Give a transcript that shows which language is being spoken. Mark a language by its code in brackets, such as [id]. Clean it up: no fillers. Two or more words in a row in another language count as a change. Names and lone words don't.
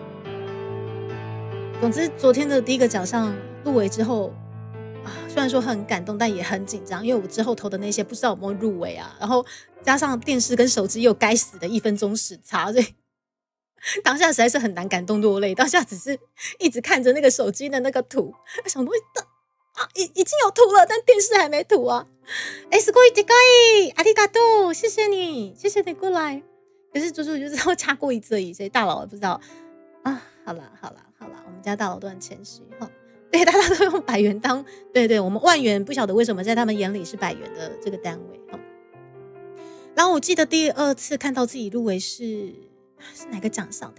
[zh] 总之昨天的第一个奖项入围之后虽然说很感动，但也很紧张，因为我之后投的那些不知道有没有入围啊，然后加上电视跟手机又该死的1分钟时差，所以当下实在是很难感动落泪。当下只是一直看着那个手机的那个图，想说已经有图了，但电视还没图啊。 [ja] すごいでかい，ありがとう， [zh] 谢谢你过来。可是猪猪就知道掐过一次而已，所以大佬也不知道啊。好啦，我们家大佬都很谦虚哈。对，大家都用100元当对，我们万元不晓得为什么在他们眼里是100元的这个单位。然后我记得第2次看到自己入围是哪个奖项？